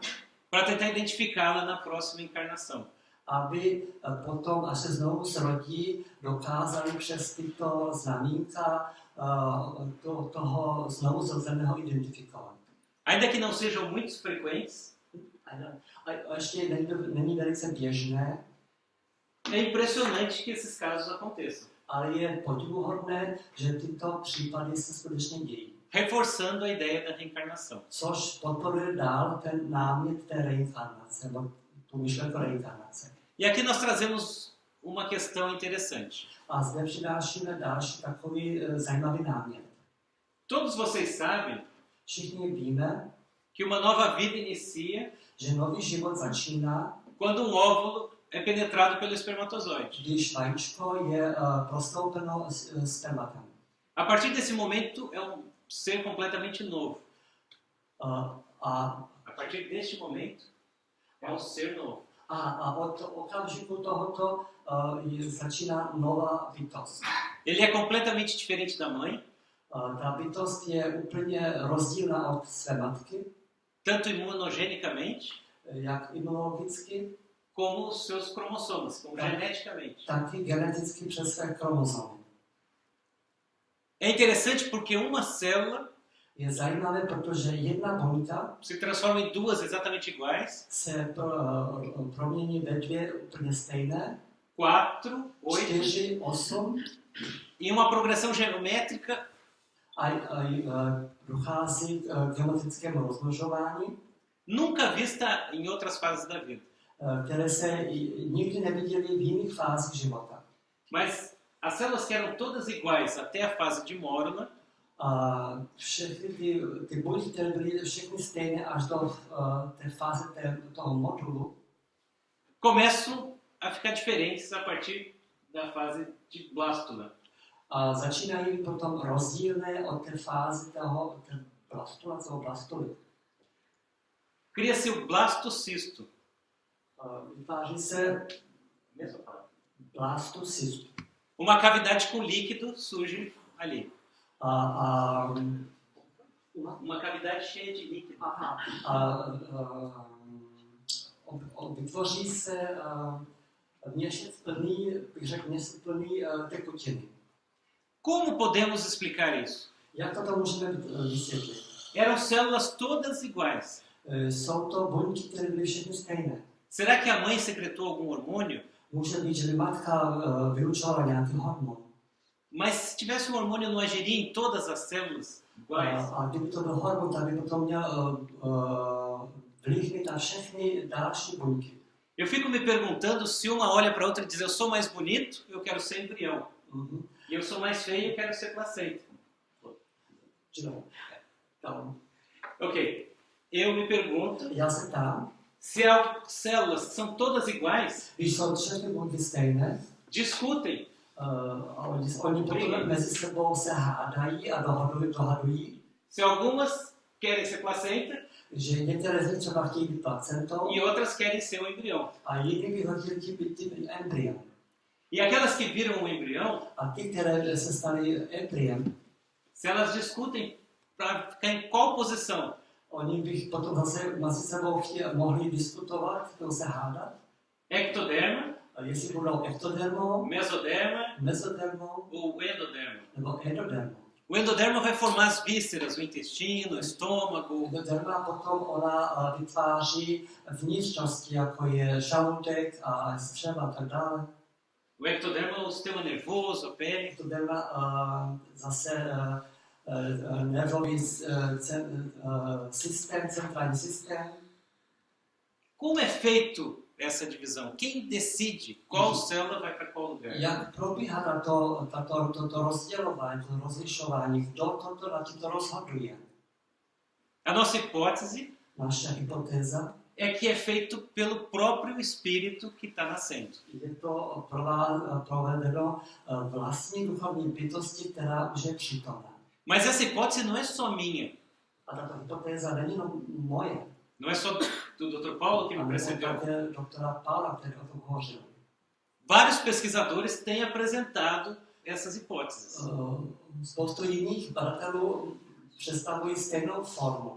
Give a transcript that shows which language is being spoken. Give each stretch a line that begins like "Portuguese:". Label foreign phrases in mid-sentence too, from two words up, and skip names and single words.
Portuguese: para tentar identificá-la na próxima encarnação.
Czech: aby potom, až se znovu zrodí, dokázali přes tyto znamínka toho znovu zrozeného identifikovat.
Portuguese: Ainda que não sejam muito frequentes,
Czech: A ještě není velice běžné,
Portuguese: é impressionante que esses casos aconteçam,
Czech: ale je podivuhodné, že tyto případy se skutečně dějí.
Portuguese: reforçando a ideia da reencarnação.
Czech: Což podporuje dál ten námět té reinkarnace, nebo tu myšlenku reinkarnace.
Portuguese: E aqui nós trazemos uma questão interessante.
Czech: A zde přinášíme další takový zajímavý námět.
Portuguese: Todos vocês sabem
Czech: Všichni víme,
Portuguese: que uma nova vida inicia
Czech: že nový život začíná,
Portuguese: quando um óvulo é penetrado pelo espermatozoide.
Czech: když vajíčko je prostoupeno spermatem.
Portuguese: A partir desse momento é um ser completamente novo. A partir deste momento é um ser novo.
Czech: A od okamžiku tohoto začíná nová bytost.
Portuguese: Ele é completamente diferente da mãe,
Czech: Ta bytost je úplně rozdílná od své matky,
Portuguese: tanto imunogenicamente
Czech: jak imunologicky,
Portuguese: como os seus cromossomos, como geneticamente.
Czech: taky geneticky přes své chromosomy.
Portuguese: É interessante porque uma célula
Czech: Je zajímavé, protože jedna buňka
Portuguese: se transforma em duas exatamente iguais,
Czech: se promění ve dvě úplně stejné,
Portuguese: 4, 8,
Czech: 4, 8,
Portuguese: e uma progressão geométrica
Czech: a dochází k geometrickému rozmnožování,
Portuguese: nunca vista em outras fases da vida.
Czech: které se nikdy neviděly v jiných fázích života.
Portuguese: Mas as células que eram todas iguais até a fase de Morula
Czech: A všechny ty buňky, které byly všechny stejné až do té fáze toho modulu,
Portuguese: começam a ficar diferentes a partir da fase de blástula.
Czech: a začínají potom rozdílné od té fáze toho blastuly.
Portuguese: Cria-se o blastocisto.
Czech: Vytváří se blastocyst.
Portuguese: Uma cavidade com líquido surge ali. Uma cavidade cheia de líquido.
Czech: Vytvoří se měsíc plný, bych řekl, měsíc plný tekutiny.
Portuguese: Como podemos explicar isso?
Czech: Jak to můžeme vysvětlit?
Portuguese: Eram células todas iguais.
Czech: Jsou to buňky, které byly všechny stejné.
Portuguese: Será que a mãe secretou algum hormônio?
Czech: Může být, že by matka vylučovala nějaký hormon.
Portuguese: Mas se tivesse um hormônio, não agiria em todas as células iguais?
Czech: A kdyby to byl hormon, tak by potom měl vliv na všechny další buňky.
Portuguese: Eu fico me perguntando se uma olha para a outra e diz: eu sou mais bonito, eu quero ser embrião. E eu sou mais feio, eu quero ser placenta. Então, Ok. Eu me pergunto
Czech: já se ptám,
Portuguese: se há células que são todas iguais,
Czech: když jsou všechny buňky stejné,
Portuguese: discutem.
Czech: oni potom mezi sebou se hádají a dohadují,
Portuguese: Se algumas querem ser placenta
Czech: že některé z nich třeba chtějí být placentou
Portuguese: e outras querem ser um embrião.
Czech: a jiní by ho chtěli být tím embryem.
Portuguese: E aquelas que viram um embrião,
Czech: A ty, které se staly embryem,
Portuguese: se elas discutem para ficar em qual posição?
Czech: oni by potom zase mezi sebou mohli diskutovat, se hádat,
Portuguese: Ectoderma,
Czech: jestli budou ektodermou,
Portuguese: mesoderma
Czech: mesodermou
Portuguese: ou endoderma.
Czech: nebo endodermou.
Portuguese: O endoderma vai formar as vísceras, o intestino, o estômago.
Czech: Endoderma potom ona vytváří vnitřnosti, jako je žaludek a střeva a tak dále.
Portuguese: O ectoderma é o sistema nervoso, a pele.
Czech: Endoderma zase nervový systém, centrální systém.
Portuguese: Como é feito essa divisão? Quem decide qual célula vai para qual lugar?
Czech: Jak probíhá toto rozdělování, to rozlišování, kdo na to rozhoduje?
Portuguese: A nossa hipótese
Czech: Naše hypotéza
Portuguese: é que é feito pelo próprio Espírito que está nascendo.
Czech: Je to provedeno vlastní duchovní bytosti, která už je přítomná.
Portuguese: Mas essa hipótese não é só minha.
Czech: A tato hypotéza není jenom moje,
Portuguese: Não é só do Dr. Paulo que me
Czech: ale
Portuguese: precedeu.
Czech: také doktora Paula, který o tom hovořil.
Portuguese: Vários pesquisadores têm apresentado essas hipóteses.
Czech: Spoustu jiných badatelů představují stejnou formu.